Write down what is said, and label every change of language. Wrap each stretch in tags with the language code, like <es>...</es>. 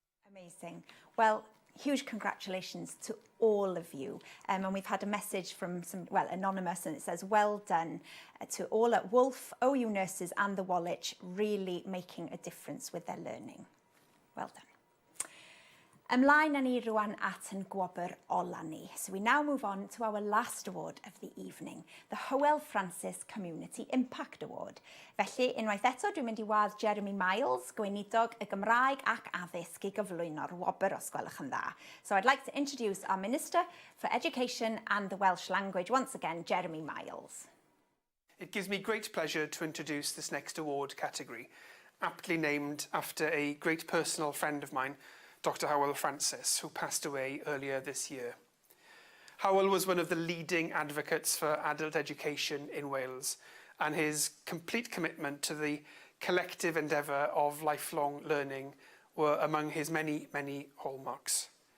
<en>Amazing. Well, huge congratulations to all of you. And we've had a message from anonymous, and it says, well done to all at Wolf, OU nurses and the Woolwich, really making a difference with their learning. Well done.</en> <cy>Ymlaen â ni rwan at yn gwobr ola ni.</cy> <en>So we now move on to our last award of the evening, the Hywel Francis Community Impact Award.</en> <cy>Felly, unwaith eto, dwi'n mynd I wadd Jeremy Miles, gweinidog y Gymraeg ac addysg I gyflwyno'r wobr, os gwelwch yn dda.</cy> <en>So I'd like to introduce our Minister for Education and the Welsh Language, once again, Jeremy Miles. It gives me great pleasure to introduce this next award category, aptly named after a great personal friend of mine, Dr. Hywel Francis, who passed away earlier this year. Hywel was one of the leading advocates for adult education in Wales, and his complete commitment to the collective endeavour of lifelong learning were among his many, many hallmarks.</en>